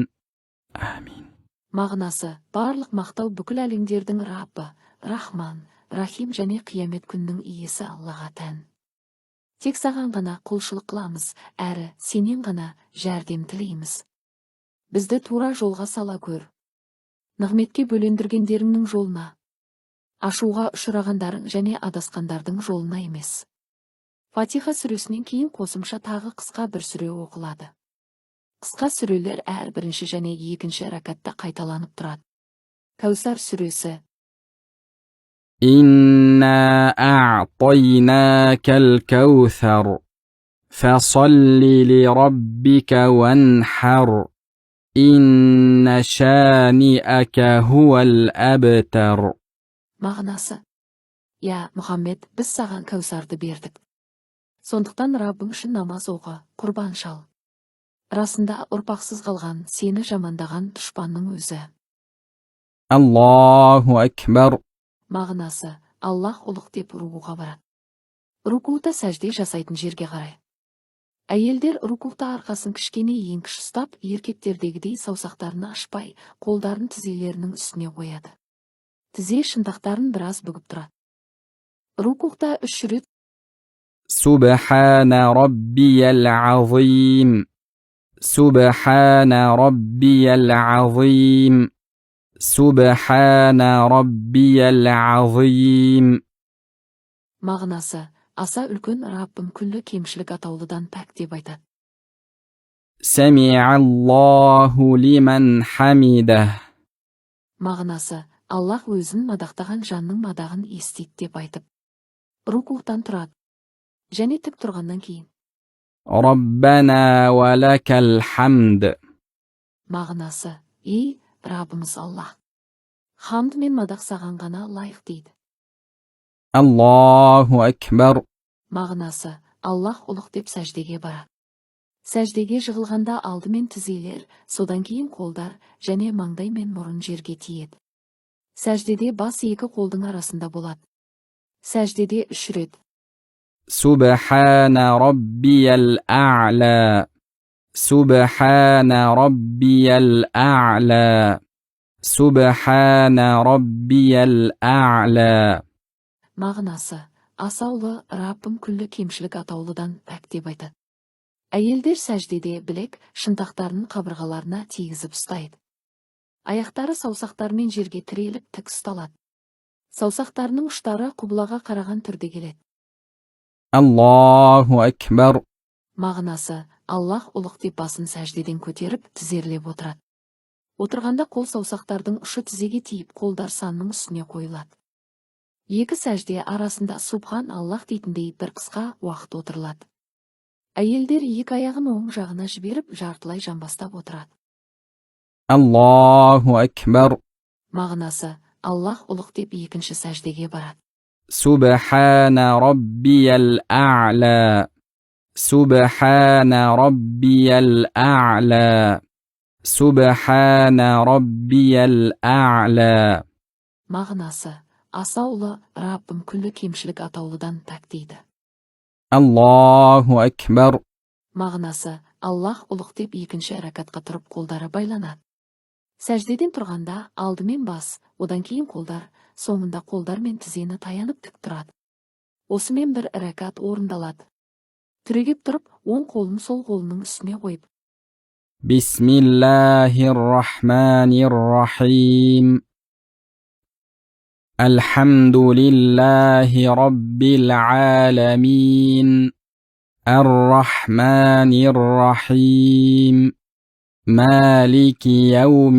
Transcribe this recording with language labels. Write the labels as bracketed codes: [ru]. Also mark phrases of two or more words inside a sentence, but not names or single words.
[ar] آمين. [kk] Мағынасы: Барлық мақтау бүкіл әлемдердің Раббы, Рахман, Рахим және қиямет күнінің иесі Аллаға тән. Тек саған ғана құлшылық қыламыз, әрі сенен ғана жәрдем тілейміз. Бізді тура жолға сала көр. Нығметке бөлендіргендеріңнің жолына, ашуға ұшырағандарың және адасқандардың жолына емес. Фатиха сүресінен кейін қосымша тағы қысқа бір сүре оқылады. Қысқа сүрелер әр бірінші және екінші ракатта қайталанып тұрады. Кәусар сүресі: [ar] إنا أعطيناك الكوثر فصل لربك وانحر إن شانئك هو الأبتر. [kk] Мағынасы: Я, Мұхаммед, біз саған кәусарды бердік. Сондықтан Раббың үшін намаз оқы, құрбан шал. Расында ұрпақсыз қалған, сені жамандаған дұшпанның өзі. [ar] الله أكبر. [kk] Мағынасы: Аллах ұлық деп рукуға барады. Рукута сәжде жасайтын жерге қарай. Әйелдер рукута арқасын кішкене еңкіш ұстап, еркектердегідей саусақтарын ашпай, қолдарын тізелерінің үстіне қояды. Тізе шынтақтарын біраз бүгіп тұрады. Рукута 3 рет [ar] سبحان ربي العظيم. سبحان ربي العظيم سبحان ربي العظيم [kk] Мағынасы: аса үлкен Раббым күллі кемшілік атаулыдан пәк деп айтады. [ar] سمع الله لمن حمده [kk] Мағынасы: Аллах өзін мадақтаған жанның мадағын естейді деп айтып, рукуқтан тұрады. Және тік тұрғаннан кейін. [ar] ربنا ولك الحمد [kk] Мағынасы: ей Раббымыз Аллах, хамд мен мадақ саған ғана лайық дейді. [ar] الله أكبر [kk] Мағынасы: Аллах ұлық деп сәждеге барады. Сәждеге жығылғанда алдымен тізелер, содан кейін қолдар және маңдай мен мұрын жерге тиеді. Сәждеде бас екі қолдың арасында болады. Сәждеде 3 рет. [ar] سبحان ربي الأعلى سبحان ربي الأعلى سبحان ربي الأعلى [kk] Мағынасы: асаулы Раббым күллі кемшілік атаулыдан пәк деп айтады. Әйелдер сәждеде білек шынтақтарын қабырғаларына тигізіп ұстайды. Аяқтары саусақтармен жерге тіреліп тік ұсталады. Саусақтарының ұштары құбылаға қараған түрде келеді. [ar] الله أكبر [kk] Мағынасы: Аллах ұлық деп басын сәждеден көтеріп тізерлеп отырады. Отырғанда қол саусақтардың ұшы тізеге тиіп, қолдар санның үстіне қойылады. Екі сәжде арасында [ar] سبحان الله [kk] дейтіндей бір қысқа уақыт отырылады. Әйелдер екі аяғын оң жағына жіберіп, жартылай жамбастап отырады. [ar] الله أكبر [kk] Мағынасы: Аллах ұлық деп екінші сәждеге барады. [ar] سبحان ربي الأعلى سبحان ربي الأعلى سبحان ربي الأعلى [kk] Мағынасы: асаулы Раббым күллі кемшілік атаулыдан пәк дейді. [ar] الله أكبر [kk] Мағынасы: Аллах ұлық деп екінші рәкатқа тұрып қолдары байланады. Сәждеден тұрғанда алдымен бас, одан кейін қолдар, соңында қолдар мен тізені таянып тік тұрады. Осымен бір рәкат орындалады. Түрегеп тұрып, оң қолын сол қолының үстіне қойып. [ar] بسم الله الرحمن الرحيم الحمد لله رب العالمين الرحمن الرحيم مالك يوم